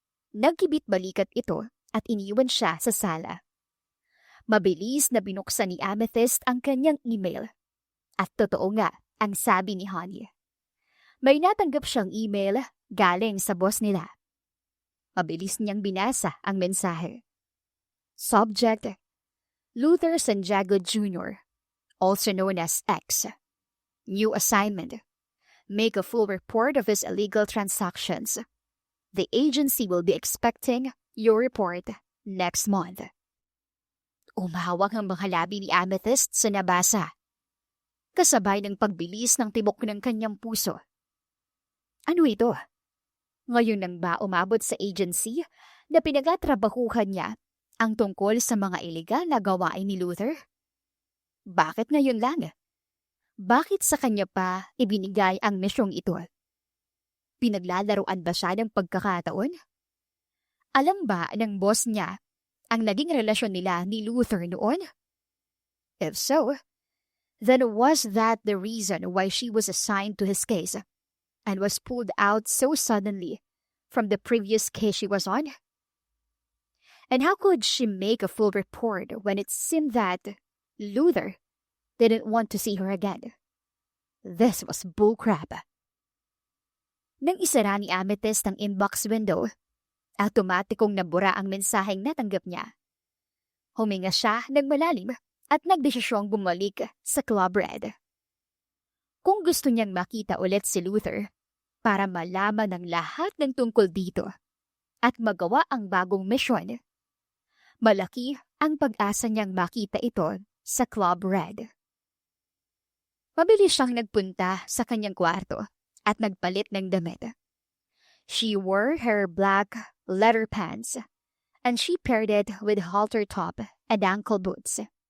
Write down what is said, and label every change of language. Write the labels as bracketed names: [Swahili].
[Filipino] Nagkibit-balikat ito at iniwan siya sa sala. Mabilis na binuksan ni Amethyst ang kanyang email. At totoo nga ang sabi ni Honey. May natanggap siyang email galing sa boss nila. Mabilis niyang binasa ang mensahe. [English] Subject: Luther Santiago Jr., also known as X. New assignment: make a full report of his illegal transactions. The agency will be expecting your report next month. [Filipino] Umawak ang mga labi ni Amethyst sa nabasa, kasabay ng pagbilis ng tibok ng kanyang puso. Ano ito? Ngayon nang ba umabot sa agency na pinagatrabahuhan niya ang tungkol sa mga iligal na gawain ni Luther? Bakit ngayon lang? Bakit sa kanya pa ibinigay ang misyong ito? Pinaglalaroan ba siya ng pagkakataon? Alam ba ng boss niya ang naging relasyon nila ni Luther noon? [English] If so, then was that the reason why she was assigned to his case and was pulled out so suddenly from the previous case she was on? And how could she make a full report when it seemed that Luther didn't want to see her again? This was bullcrap. [Filipino] Nang isara ni Amethyst ang inbox window, automatikong nabura ang mensaheng natanggap niya. Huminga siya ng malalim at nagdesisyong bumalik sa Club Red. Kung gusto niyang makita ulit si Luther para malaman ang lahat ng tungkol dito at magawa ang bagong misyon, malaki ang pag-asa niyang makita ito sa Club Red. Mabilis siyang nagpunta sa kanyang kwarto at nagpalit ng damit. [English] She wore her black leather pants and she paired it with halter top and ankle boots.